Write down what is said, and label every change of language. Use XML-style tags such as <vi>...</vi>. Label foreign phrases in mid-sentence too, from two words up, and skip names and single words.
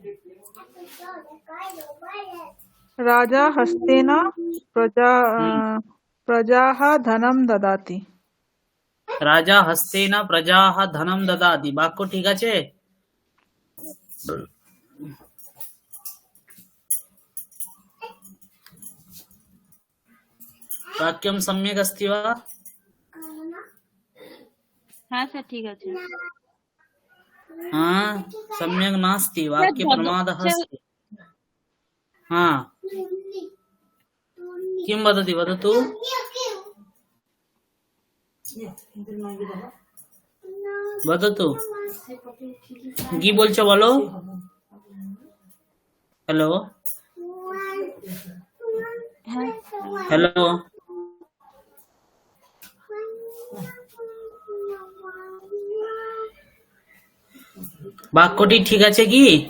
<sa>রাজা হস্তেন প্রজা প্রজাহ ধনম দদাতি রাজা হস্তেনা প্রজাহ ধনম দদাতি</sa> <bn>বাক্য ঠিক আছে</bn> <sa>বাক্যম সম্যক अस्ति वा</sa> <bn>হ্যাঁ স্যার ঠিক আছে</bn> <sa>हाँ सम्यक् नास्ति वाक्य प्रमादः अस्ति हाँ किं वदति वदतु वदतु</sa> <bn>কি বলছো বলো হ্যালো হ্যাঁ হ্যালো বাক্যটি ঠিক আছে কি</bn>